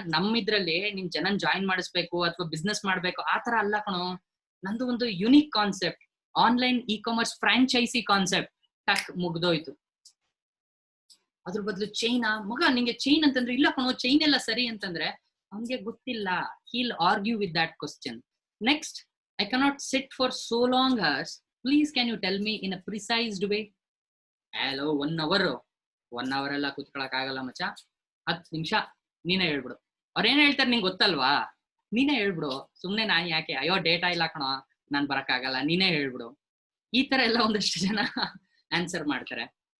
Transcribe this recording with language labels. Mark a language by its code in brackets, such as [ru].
[kn] ನಮ್ಮಿದ್ರಲ್ಲಿ ನಿನ್ ಜನನ್ ಜಾಯಿನ್ ಮಾಡಿಸ್ಬೇಕು ಅಥವಾ ಬಿಸ್ನೆಸ್ ಮಾಡ್ಬೇಕು, ಆತರ ಅಲ್ಲ ಕಣೋ. ನಂದು ಒಂದು unique concept, online e-commerce franchise concept. ಟಕ್, ಮುಗ್ದೋಯ್ತು. ಅದ್ರ ಬದಲು ಚೈನಾ ಮಗ, ನಿಂಗೆ ಚೈನ್ ಅಂತಂದ್ರೆ ಇಲ್ಲ ಕಣೋ, ಚೈನ್ ಎಲ್ಲ ಸರಿ ಅಂತಂದ್ರೆ ಅವನ್ಗೆ ಗೊತ್ತಿಲ್ಲ. [en] He'll argue with that question. Next, I cannot sit for so long hours. Please can you tell me in a precise way? [kn] Hello, 1 hour ಎಲ್ಲ ಕೂತ್ಕೊಳಕ್ ಆಗಲ್ಲ ಮಚ್ಚ. 10 ನಿಮಿಷ ನೀನೇ ಹೇಳ್ಬಿಡು. ಅವ್ರೇನ್ ಹೇಳ್ತಾರೆ ನಿಂಗೆ ಗೊತ್ತಲ್ವಾ? ನೀನೇ ಹೇಳ್ಬಿಡು. ಸುಮ್ನೆ ನಾನ್ ಯಾಕೆ? ಅಯ್ಯೋ ಡೇಟಾ ಇಲ್ಲ ಕಣೋ, ನಾನ್ ಬರಕ್ಕಾಗಲ್ಲ, ನೀನೇ ಹೇಳ್ಬಿಡು. ಈ ತರ ಎಲ್ಲ ಒಂದಷ್ಟು ಜನ ಆನ್ಸರ್ ಮಾಡ್ತಾರೆ.